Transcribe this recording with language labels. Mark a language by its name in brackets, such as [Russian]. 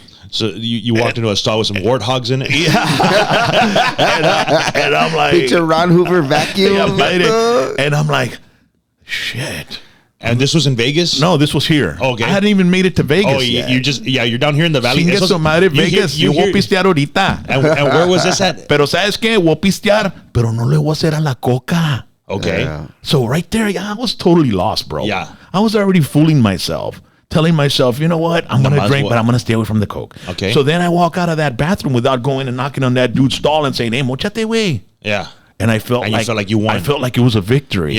[English] So you walked into a stall with some warthogs in it? Yeah. and I'm like. Picture Ron Hoover vacuum. And I'm like, shit. And this was in Vegas? No, this was here. Okay. I hadn't even made it to Vegas. Oh, you're down here in the valley. [Spanish] Chingue su madre, Vegas. Yo voy a pistear ahorita. [English] And where was this at? [Spanish] Pero ¿sabes qué? Voy a pistear, pero no le voy a hacer a la coca. [English] Okay. Yeah. So right there, I was totally lost, bro. Yeah. I was already fooling myself, telling myself, you know what? I'm going to drink, but I'm going to stay away from the coke. Okay. So then I walk out of that bathroom without going and knocking on that dude's stall and saying, hey, mochate, güey. Yeah. And I felt you felt like you won. I felt like it was a victory.